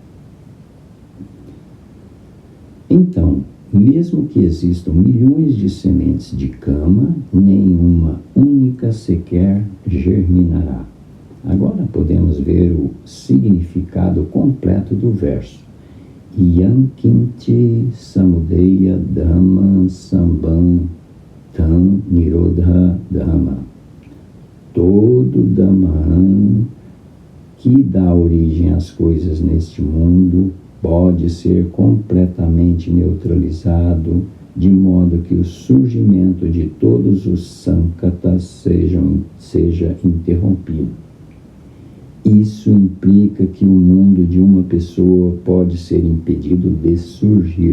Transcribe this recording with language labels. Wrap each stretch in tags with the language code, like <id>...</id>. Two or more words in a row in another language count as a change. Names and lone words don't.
<pt>Então, mesmo que existam milhões de sementes de kama, nenhuma única sequer germinará. Agora podemos ver o significado completo do verso.</pt> <pi>Yankinti Samudeya Dhamma Sambam Tam Nirodha Dhamma.</pi> <pt>Todo Dhamma que dá origem às coisas neste mundo pode ser completamente neutralizado, de modo que o surgimento de todos os sankatas seja interrompido. Isso implica que o mundo de uma pessoa pode ser impedido de surgir.</pt>